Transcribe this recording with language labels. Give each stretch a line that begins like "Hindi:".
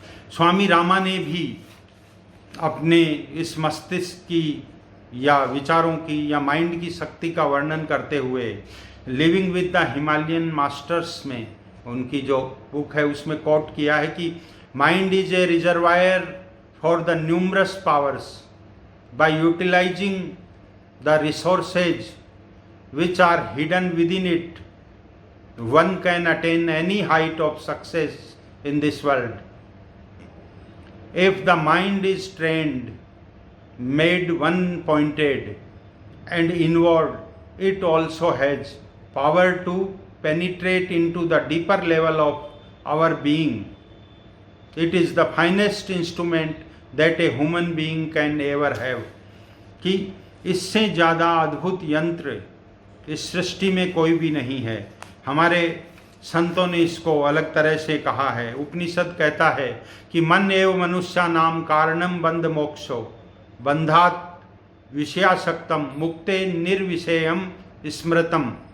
Hindi: स्वामी रामा ने भी अपने इस मस्तिष्क की या विचारों की या माइंड की शक्ति का वर्णन करते हुए living with the Himalayan masters में उनकी जो बुक है उसमें कोट किया है कि
English: Mind is a reservoir for the numerous powers by utilising the resources which are hidden within it one can attain any height of success in this world. If the mind is trained, made one-pointed and inward, it also has power to penetrate into the deeper level of our being. It is the finest instrument that a human being can ever have.
Hindi: कि इससे ज़्यादा अद्भुत यंत्र इस सृष्टि में कोई भी नहीं है। हमारे संतों ने इसको अलग तरह से कहा है। उपनिषद कहता है कि
Sanskrit: मन एव मनुष्या नाम कारणम बंध मोक्षो बंधात विषयासक्तम मुक्ते निर्विषयम स्मृतम।